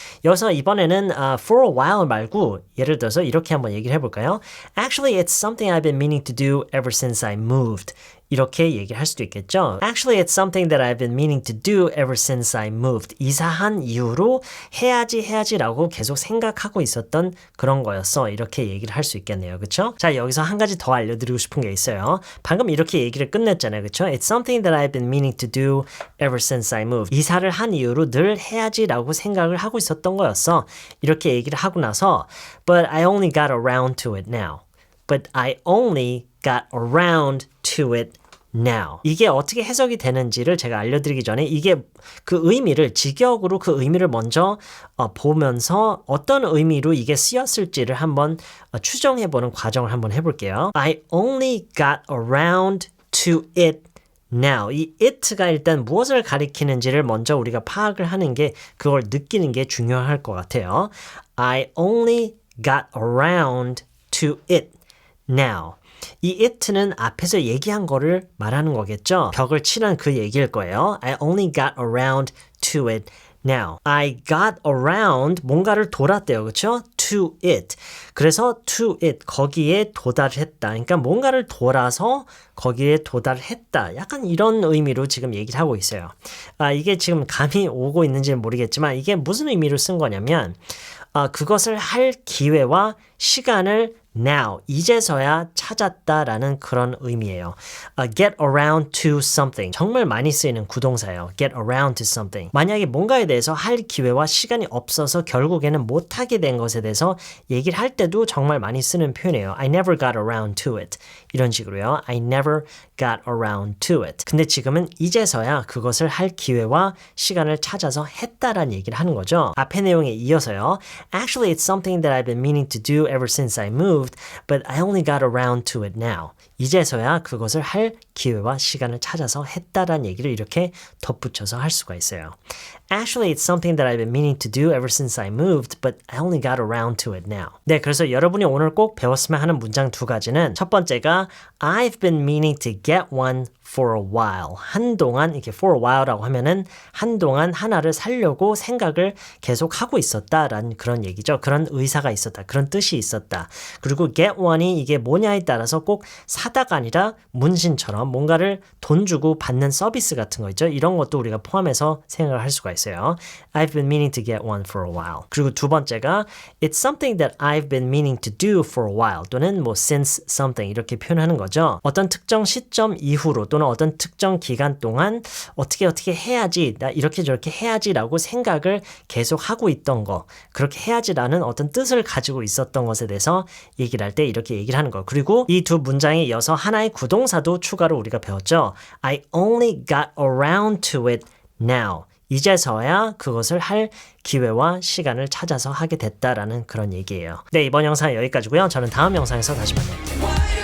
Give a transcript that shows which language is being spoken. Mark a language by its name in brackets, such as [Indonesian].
[Korean] 여기서 이번에는 [English] for a while [Korean] 말고 예를 들어서 이렇게 한번 얘기를 해볼까요? [English] Actually, it's something I've been meaning to do ever since I moved. [Korean] 이렇게 얘기를 할 수도 있겠죠. [English] Actually, it's something that I've been meaning to do ever since I moved. [Korean] 이사한 이후로 해야지라고 계속 생각하고 있었던 그런 거였어. 이렇게 얘기를 할 수 있겠네요. 그쵸? 자, 여기서 한 가지 더 알려드리고 싶은 게 있어요. 방금 이렇게 얘기를 끝냈잖아요. 그쵸? [English] It's something that I've been meaning to do ever since I moved. [Korean] 이사를 한 이후로 늘 해야지라고 생각을 하고 있었던 거였어. 이렇게 얘기를 하고 나서 [English] But I only got around to it now. But I only got around to it now. [Korean] 이게 어떻게 해석이 되는지를 제가 알려드리기 전에 이게 그 의미를 직역으로 그 의미를 먼저 보면서 어떤 의미로 이게 쓰였을지를 한번 추정해보는 과정을 한번 해볼게요. [English] I only got around to it now. [Korean] 이 it가 일단 무엇을 가리키는지를 먼저 우리가 파악을 하는 게 그걸 느끼는 게 중요할 것 같아요. [English] I only got around to it now. [Korean] 이 it는 앞에서 얘기한 거를 말하는 거겠죠. 벽을 치는 그 얘기일 거예요. [English] I only got around to it now. I got around [Korean] 뭔가를 돌았대요. 그렇죠? [English] to it. [Korean] 그래서 to it 거기에 도달했다. 그러니까 뭔가를 돌아서 거기에 도달했다. 약간 이런 의미로 지금 얘기를 하고 있어요. 이게 지금 감이 오고 있는지는 모르겠지만 이게 무슨 의미로 쓴 거냐면 그것을 할 기회와 시간을 now, 이제서야 찾았다라는 그런 의미예요. [English] Get around to something. [Korean] 정말 많이 쓰이는 구동사예요. [English] Get around to something. [Korean] 만약에 뭔가에 대해서 할 기회와 시간이 없어서 결국에는 못하게 된 것에 대해서 얘기를 할 때도 정말 많이 쓰는 표현이에요. [English] I never got around to it. [Korean] 이런 식으로요. [English] I never got around to it. [Korean] 근데 지금은 이제서야 그것을 할 기회와 시간을 찾아서 했다라는 얘기를 하는 거죠. 앞의 내용에 이어서요. [English] Actually, it's something that I've been meaning to do ever since I moved. But I only got around to it now. [Korean] 이제서야 그것을 할 기회와 시간을 찾아서 했다라는 얘기를 이렇게 덧붙여서 할 수가 있어요. [English] Actually, it's something that I've been meaning to do ever since I moved, but I only got around to it now. [Korean] 네, 그래서 여러분이 오늘 꼭 배웠으면 하는 문장 두 가지는 첫 번째가 [English] I've been meaning to get one for a while. [Korean] 한동안 이렇게 for a while라고 하면은 한동안 하나를 사려고 생각을 계속 하고 있었다라는 그런 얘기죠. 그런 의사가 있었다. 그런 뜻이 있었다. 그리고 get one이 이게 뭐냐에 따라서 꼭 사다가 아니라 문신처럼 뭔가를 돈 주고 받는 서비스 같은 거 있죠. 이런 것도 우리가 포함해서 생각을 할 수가 있어요. [English] I've been meaning to get one for a while. [Korean] 그리고 두 번째가 [English] It's something that I've been meaning to do for a while [Korean] 또는 뭐 [English] since something [Korean] 이렇게 표현하는 거죠. 어떤 특정 시점 이후로 또는 어떤 특정 기간 동안 어떻게 해야지 나 이렇게 저렇게 해야지라고 생각을 계속 하고 있던 거 그렇게 해야지라는 어떤 뜻을 가지고 있었던 것에 대해서 얘기를 할 때 이렇게 얘기를 하는 거 그리고 이 두 문장에 이어서 하나의 구동사도 추가로 우리가 배웠죠. [English] I only got around to it now. [Korean] 이제서야 그것을 할 기회와 시간을 찾아서 하게 됐다라는 그런 얘기예요. 네, 이번 영상은 여기까지고요. 저는 다음 영상에서 다시 만날게요.